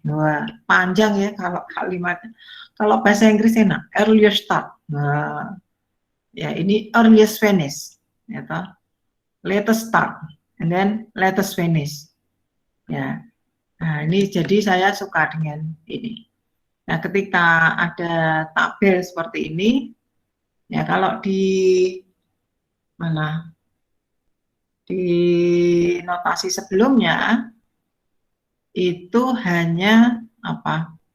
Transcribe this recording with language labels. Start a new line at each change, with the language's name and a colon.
Indonesian: Wah, panjang ya kalau kalimatnya. Kalau bahasa Inggris enak, earlier start. Nah, ya ini earliest finish, ya toh.
English: Latest start, and then latest finish.
Indonesian: Ya, nah ini jadi saya suka dengan ini. Nah, ketika ada tabel seperti ini, ya kalau di mana di notasi sebelumnya itu hanya apa?